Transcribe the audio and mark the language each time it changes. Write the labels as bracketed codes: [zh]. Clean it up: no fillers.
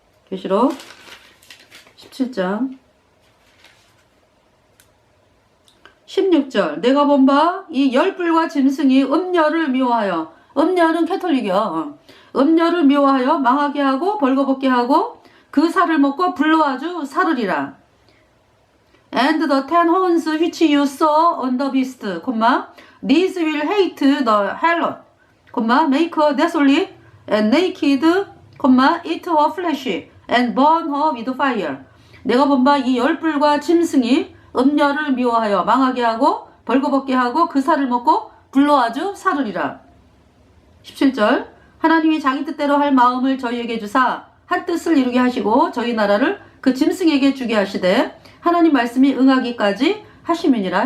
[ko] 계시록 17장 16절 내가 본 바 이 열불과 짐승이 음녀를 미워하여 음녀는 캐톨릭이요. 음녀를 미워하여 망하게 하고 벌거벗게 하고 그 살을 먹고 불로 아주 사르리라. [en] And the 10 horns which you saw on the beast, these will hate the harlot, make her desolate and naked, eat her flesh and burn her with fire. [ko] 내가 본 바 이 열불과 짐승이 음녀를 미워하여 망하게 하고 벌거벗게 하고 그 살을 먹고 불로 아주 사르리라. 17절 하나님이 자기 뜻대로 할 마음을 저희에게 주사 한 뜻을 이루게 하시고 저희 나라를 그 짐승에게 주게 하시되 하나님 말씀이 응하기까지 하심이니라.